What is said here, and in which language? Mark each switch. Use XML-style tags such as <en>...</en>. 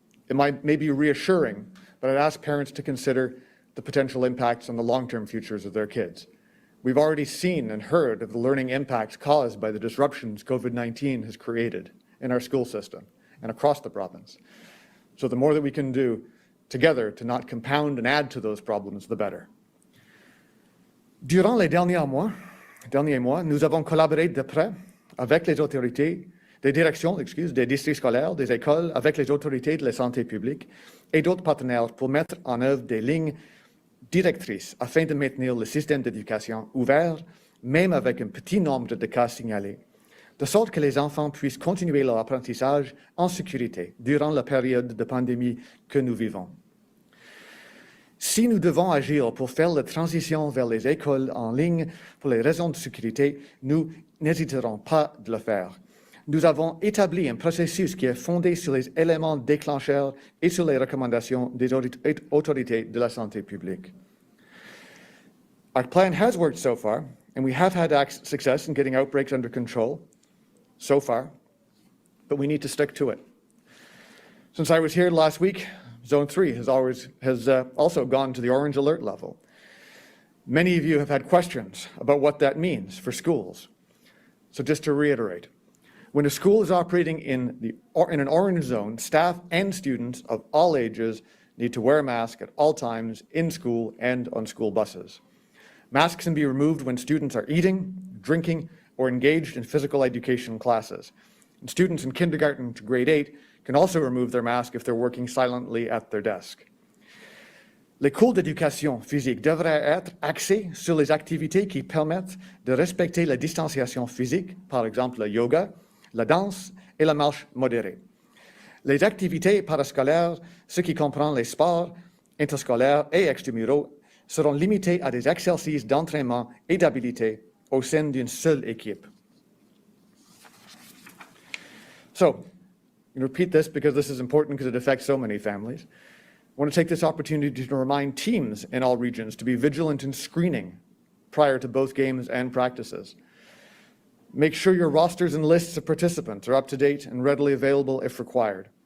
<en>It may be reassuring, but I'd ask parents to consider the potential impacts on the long-term futures of their kids. We've already seen and heard of the learning impacts caused by the disruptions COVID-19 has created in our school system and across the province. So the more that we can do together to not compound and add to those problems, the better.</en> <fr>Durant les derniers mois, nous avons collaboré de près avec les autorités des directions, des districts scolaires, des écoles, avec les autorités de la santé publique et d'autres partenaires pour mettre en œuvre des lignes directrices afin de maintenir le système d'éducation ouvert, même avec un petit nombre de cas signalés, de sorte que les enfants puissent continuer leur apprentissage en sécurité durant la période de pandémie que nous vivons. Si nous devons agir pour faire la transition vers les écoles en ligne pour les raisons de sécurité, nous n'hésiterons pas de le faire. Nous avons établi un processus qui est fondé sur les éléments déclencheurs et sur les recommandations des autorités de la santé publique.</fr> <en>Our plan has worked so far, and we have had success in getting outbreaks under control so far, but we need to stick to it. Since I was here last week, Zone 3 has also gone to the orange alert level. Many of you have had questions about what that means for schools. So just to reiterate, when a school is operating in an orange zone, staff and students of all ages need to wear a mask at all times in school and on school buses. Masks can be removed when students are eating, drinking, or engaged in physical education classes. And students in kindergarten to grade 8 can also remove their mask if they're working silently at their desk.</en> <fr>Les cours d'éducation physique devraient être axés sur les activités qui permettent de respecter la distanciation physique, par exemple le yoga, la danse et la marche modérée. Les activités parascolaires, ce qui comprend les sports interscolaires et extramuraux, seront limitées à des exercices d'entraînement et d'habilité au sein d'une seule équipe.</fr> <en>So, I repeat this because this is important because it affects so many families. I want to take this opportunity to remind teams in all regions to be vigilant in screening prior to both games and practices. Make sure your rosters and lists of participants are up to date and readily available if required.</en>